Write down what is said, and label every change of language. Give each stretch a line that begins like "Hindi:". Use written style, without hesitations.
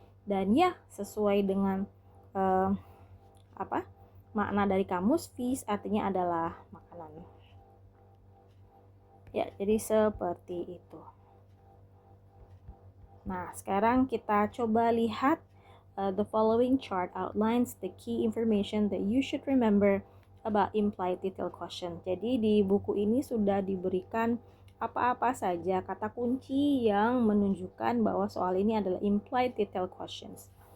Indonesian: Dan ya sesuai dengan makna dari kamus, feast artinya adalah makanan. Ya, jadi seperti itu. Nah, sekarang kita coba lihat
English: the following chart outlines the key information that you should remember about implied detail question.
Indonesian: Jadi di buku ini sudah diberikan apa-apa saja kata kunci yang menunjukkan bahwa soal ini adalah implied detail questions.